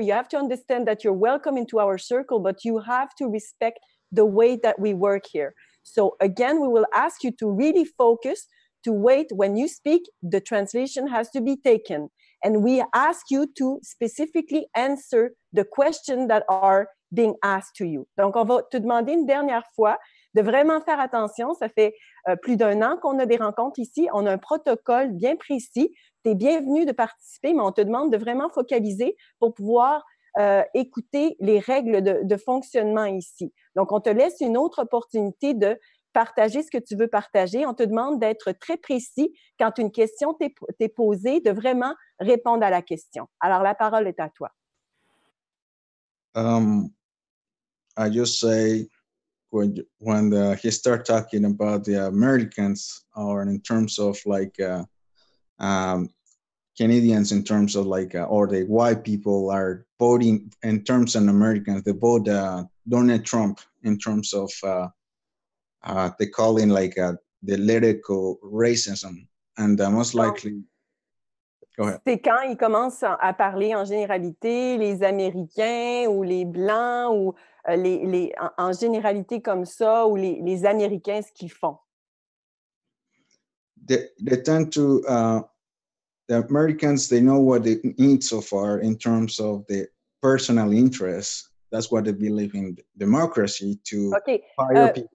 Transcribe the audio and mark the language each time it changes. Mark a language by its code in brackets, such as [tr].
[en] You have to understand that you're welcome into our circle, but you have to respect the way that we work here. So again, we will ask you to really focus, to wait. When you speak, the translation has to be taken. And we ask you to specifically answer the questions that are being asked to you. [fr] Donc, on va te demander une dernière fois de vraiment faire attention. Ça fait plus d'1 an qu'on a des rencontres ici. On a un protocole bien précis. Tu es bienvenu de participer, mais on te demande de vraiment focaliser pour pouvoir écouter les règles de fonctionnement ici. Donc, on te laisse une autre opportunité de partager ce que tu veux partager. On te demande d'être très précis quand une question t'est posée, de vraiment répondre à la question. Alors, la parole est à toi. [en] I just say when he start talking about the Americans, or in terms of like Canadians, in terms of like or the white people are voting in terms of Americans, they vote Donald Trump in terms of they call it like the political racism, and most likely. [fr] C'est quand ils commencent à parler en généralité, les Américains ou les Blancs, ou en généralité comme ça, ou les Américains, ce qu'ils font. [en] They tend to, the Americans, they know what they need so far in terms of the personal interests. That's what they believe in democracy, to fire people.